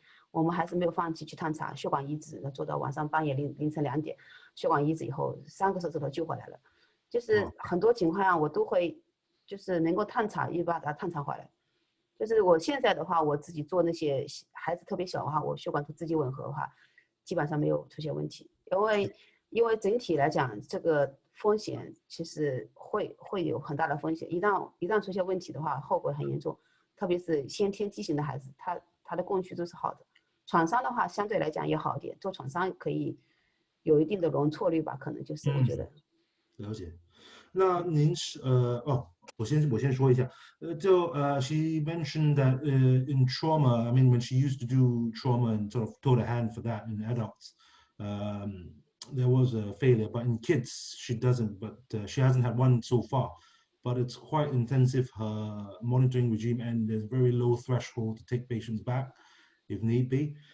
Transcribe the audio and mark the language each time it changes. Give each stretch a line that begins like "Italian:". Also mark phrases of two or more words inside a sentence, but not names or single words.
Chinese: 我们还是没有放弃去探查血管移植，做到晚上半夜凌晨2点，血管移植以后3个手指头救回来了。就是很多情况下我都会就是能夠探查，也把它探查回來。就是我現在的話，我自己做那些孩子特別小的話，我血管圖自己吻合的話，基本上沒有出現問題。因為整體來講，這個風險其實會有很大的風險。一旦出現問題的話，後果很嚴重。特別是先天畸形的孩子，他的供血都是好的。創傷的話，相對來講也好一點。做創傷可以有一定的容錯率吧，可能就是我覺得。了解。那您是我先說一下，
English: she mentioned that in trauma, I mean when she used to do trauma and sort of taught a hand for that in adults, there was a failure, but in kids she doesn't, but she hasn't had one so far. But it's quite intensive, her monitoring regime, and there's very low threshold to take patients back if need be.